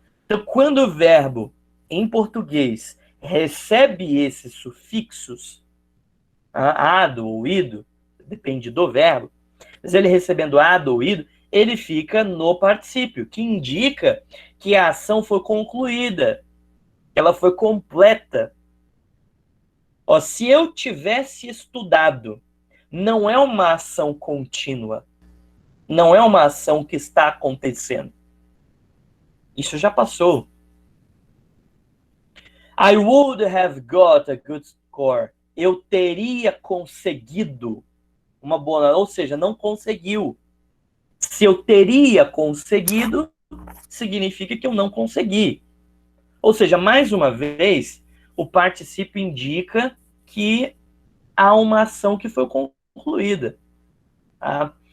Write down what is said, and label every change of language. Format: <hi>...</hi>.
<pt>Então, quando o verbo, em português, recebe esses sufixos, ado ou ido, depende do verbo, mas ele recebendo ado ou ido, ele fica no particípio, que indica que a ação foi concluída, ela foi completa. Ó, se eu tivesse estudado, não é uma ação contínua, não é uma ação que está acontecendo. Isso já passou.</pt> <en>I would have got a good score.</en> <pt>Eu teria conseguido uma boa nota, ou seja, não conseguiu. Se eu teria conseguido, significa que eu não consegui. Ou seja, mais uma vez, o particípio indica que há uma ação que foi concluída. Tá?</pt>